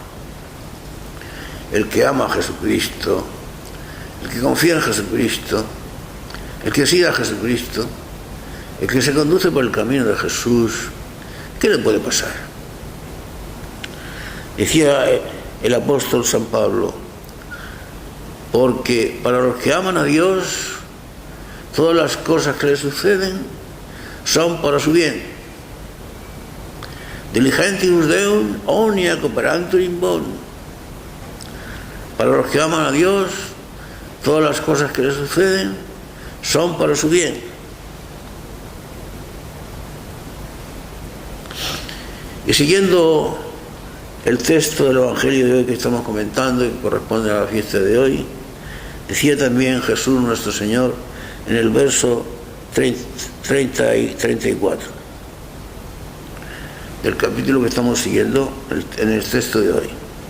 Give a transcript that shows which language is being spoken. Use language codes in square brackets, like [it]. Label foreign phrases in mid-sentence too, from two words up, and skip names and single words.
[es] El que ama a Jesucristo, el que confía en Jesucristo, el que sigue a Jesucristo, el que se conduce por el camino de Jesús, ¿qué le puede pasar? Decía el apóstol San Pablo, porque para los que aman a Dios, todas las cosas que le suceden son para su bien. [la] Diligentius Deum omnia cooperantur in bonum. [es] Para los que aman a Dios, todas las cosas que le suceden son para su bien. Y siguiendo el texto del Evangelio de hoy que estamos comentando y que corresponde a la fiesta de hoy, decía también Jesús nuestro Señor en el verso 30 y 34 del capítulo que estamos siguiendo en el texto de hoy.